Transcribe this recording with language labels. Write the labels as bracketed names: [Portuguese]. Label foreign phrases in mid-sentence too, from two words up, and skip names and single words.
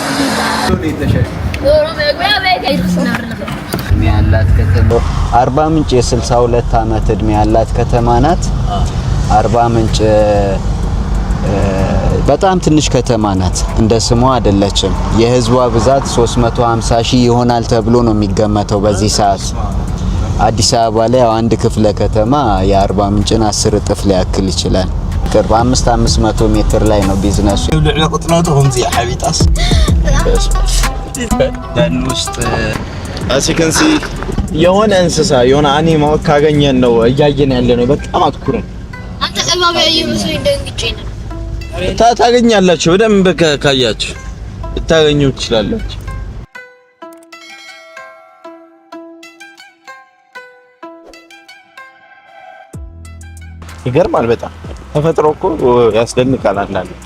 [Amharic] ያላት ከተማ አርባ ምንጭ የ62 አመት እድሜ ያላት ከተማ ናት አርባ ምንጭ በጣም ትንሽ ከተማ ናት እንደ ስሟ አይደለችም የህዝቧ ብዛት 350 ሺህ ይሆናል ተብሎ ነው የሚገመተው በዚህ ሰዓት አዲስ አበባ ላይ አንድ ክፍለ ከተማ የአርባ ምንጭን 10 እጥፍ ሊያክል ይችላል ቅርብ 500 ሜትር ላይ ነው ቢዝነሱ ለቁጥናቱም ዚህ ሐቢጣስ ደን ውስጥ [English] as you can see [Amharic] የሆነ እንስሳ የሆነ አኒማል ካገኘን ነው እያየን ያለ ነው በጣም አትኩረን አንተ እባብ ያየህ መስሎኝ ደንግጬ ነው። ታገኛላችሁ በደንብ ካያችሁ ልታገኙ ትችላላችሁ። ይገርማል በጣም ተፈጥሮ እኮ ያስደንቃል አንዳንዴ።